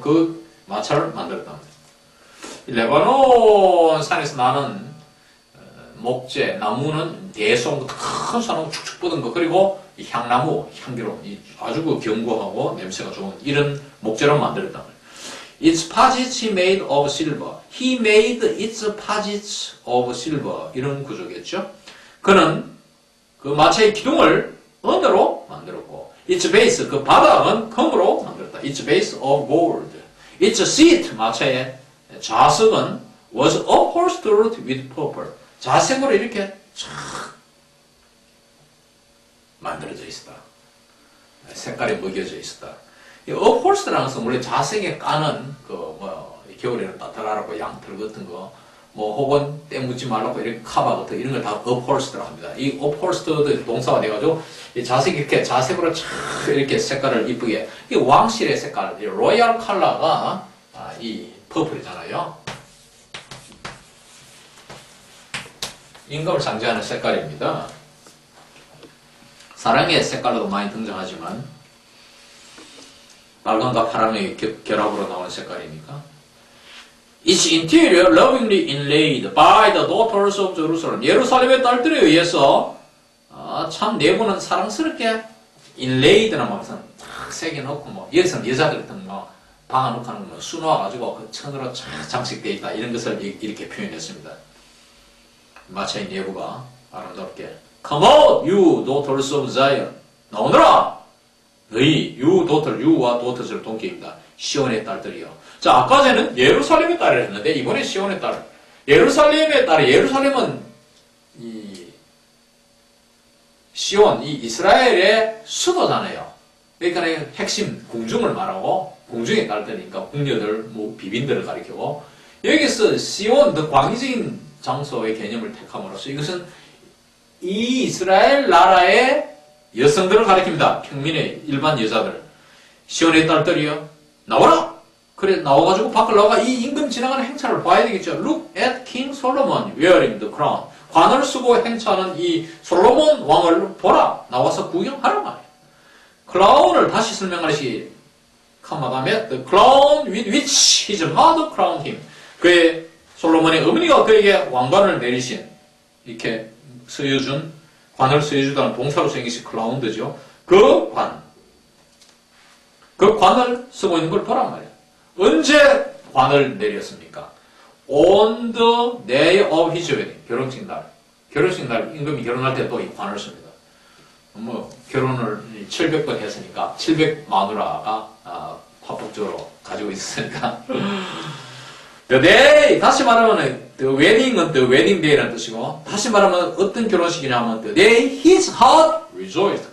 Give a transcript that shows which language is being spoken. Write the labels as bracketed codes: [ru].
[ko] 그 마차를 만들었다. 레바논 산에서 나는 목재, 나무는 대송, 큰 소나무 축축 뻗은 거, 그리고 향나무, 향기로운, 아주 견고하고 냄새가 좋은 이런 목재로 만들었단 말이에요. [en] Its pockets he made of silver. He made its pockets of silver. [ko] 이런 구조겠죠. 그는 그 마차의 기둥을 은으로 만들었고, its base, 그 바닥은 금으로 만들었다. [en] Its base of gold. Its seat, [ko] 마차의 좌석은 [en] was upholstered with purple. [ko] 자색으로 이렇게 쫙 만들어져 있었다. 색깔이 먹여져 있었다. 이 upholstered라는 것은 원래 자색에 까는 겨울에는 따뜻하라고 양털 같은 거, 혹은 때 묻지 말라고 이렇게 카바 같은 이런 걸 다 upholstered 합니다. 이 upholstered 동사가 돼가지고 이 자색 이렇게 자색으로 쫙 이렇게 색깔을 이쁘게, 이 왕실의 색깔, 이 로얄 컬러가 이 퍼플이잖아요. 임금을 상징하는 색깔입니다. 사랑의 색깔로도 많이 등장하지만 빨간과 파란의 결합으로 나오는 색깔이니까. [en] Its interior lovingly inlaid by the daughters of Jerusalem. [ko] 예루살렘의 딸들에 의해서 참 내부는 사랑스럽게 inlaid라는 말은 탁 새겨놓고 여기서는 여자들 같은 박아놓고 하는 거 수놓아가지고 그 천으로 쫙 장식되어 있다. 이런 것을 이렇게 표현했습니다. 마차의 내부가 아름답게 [en] Come out, you daughters of Zion. [ko] 나오너라! 너희, 유와 도터즈를 동격입니다. 시온의 딸들이요. 자, 아까 전에는 예루살렘의 딸을 했는데, 이번에 시온의 딸. 예루살렘의 딸이, 예루살렘은 시온, 이 이스라엘의 수도잖아요. 그러니까 핵심 궁중을 말하고, 궁중의 딸들이니까 궁녀들, 비빈들을 가리키고, 여기서 시온, 더 광의적인 장소의 개념을 택함으로써 이것은 이 이스라엘 나라의 여성들을 가리킵니다. 평민의 일반 여자들. 시온의 딸들이요. 나와라! 그래, 나와가지고 밖을 나와가 이 임금 지나가는 행차를 봐야 되겠죠. [en] Look at King Solomon wearing the crown. [ko] 관을 쓰고 행차하는 이 솔로몬 왕을 보라. 나와서 구경하라 말이에요. 크라운을 다시 설명하듯이 칸마담에 [en] the crown with which his mother crowned him. [ko] 그의 솔로몬의 어머니가 그에게 왕관을 내리신 이렇게 쓰여준 관을 쓰여주다는 동사로 쓰인 것이 클라운드죠. 그 관을 쓰고 있는 걸 보란 말이에요. 언제 관을 내렸습니까? [en] On the day of his wedding. [ko] 결혼식 날. 결혼식 날 임금이 결혼할 때 또 이 관을 씁니다. 결혼을 700번 했으니까 700 마누라가 합법적으로 가지고 있으니까 The day, 다시 말하면 the wedding은 the wedding day라는 뜻이고 다시 말하면 어떤 결혼식이냐면 [en] the day his heart rejoiced.